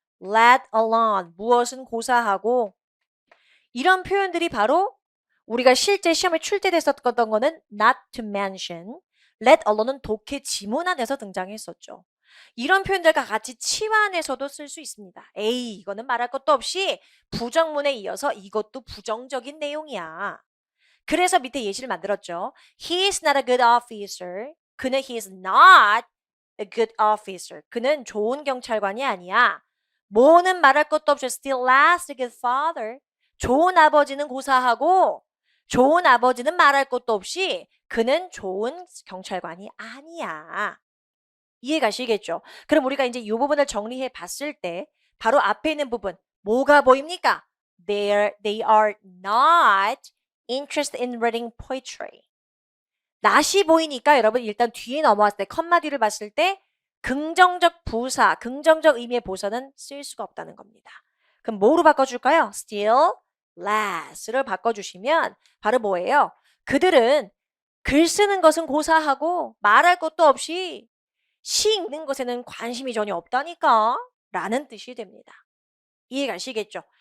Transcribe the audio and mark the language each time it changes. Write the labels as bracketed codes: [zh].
[en] Let alone, [ko] 무엇은 고사하고. 이런 표현들이 바로 우리가 실제 시험에 출제됐었던 거는 [en] not to mention, let alone [ko] 은 독해 지문 안에서 등장했었죠. 이런 표현들과 같이 치환해서도 쓸 수 있습니다. 에이, 이거는 말할 것도 없이 부정문에 이어서 이것도 부정적인 내용이야. 그래서 밑에 예시를 만들었죠. [en] He is not a good officer. [ko] 그는 [en] he is not a good officer. [ko] 그는 좋은 경찰관이 아니야. 뭐는 말할 것도 없이 [en] still last a good father. [ko] 좋은 아버지는 고사하고 좋은 아버지는 말할 것도 없이 그는 좋은 경찰관이 아니야. 이해가시겠죠? 그럼 우리가 이제 이 부분을 정리해 봤을 때 바로 앞에 있는 부분 뭐가 보입니까? [en] They are not interested in reading poetry. [ko] not이 보이니까 여러분 일단 뒤에 넘어왔을 때 컴마 뒤를 봤을 때 긍정적 부사, 긍정적 의미의 보사는 쓸 수가 없다는 겁니다. 그럼 뭐로 바꿔줄까요? [en] still less [ko] 를 바꿔주시면 바로 뭐예요? 그들은 글 쓰는 것은 고사하고 말할 것도 없이 시 읽는 것에는 관심이 전혀 없다니까 라는 뜻이 됩니다. 이해가시겠죠?